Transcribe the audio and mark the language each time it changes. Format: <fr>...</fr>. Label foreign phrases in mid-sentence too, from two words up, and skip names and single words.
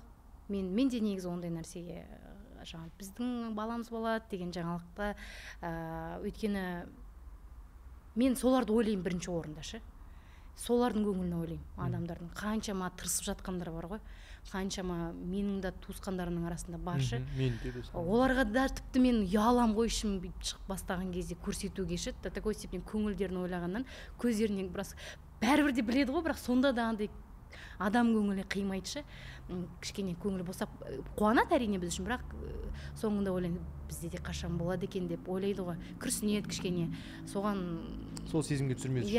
<kk>Мен де негізі ондай нәрсеге жаңа біздің баламыз болады деген жаңалықта, өйткені мен соларды ойлаймын бірінші орында ше. Солардың көңілін ойлаймын, адамдардың қаншама тырысып жатқандар бар ғой, қаншама менің де туысқандарымның арасында баршы. Оларға да тіпті мен ұялам ғой, ішім шығып бастаған кезде көрсетуге ше,</kk> <ru>до такой степени</ru> <kk>көңілдерін ойлағаннан көздерінен біраз бәрібір де біледі ғой, бірақ сонда да андай адам көңілі қимайды ше. Кішкене көңілі босап қуанады әрине біз үшін, бірақ соңында ойлаймын, бізде де қашан болады екен деп ойлайды ғой, күрсінеді кішкене. Соған сол сезімге түсірмес үшін.</kk>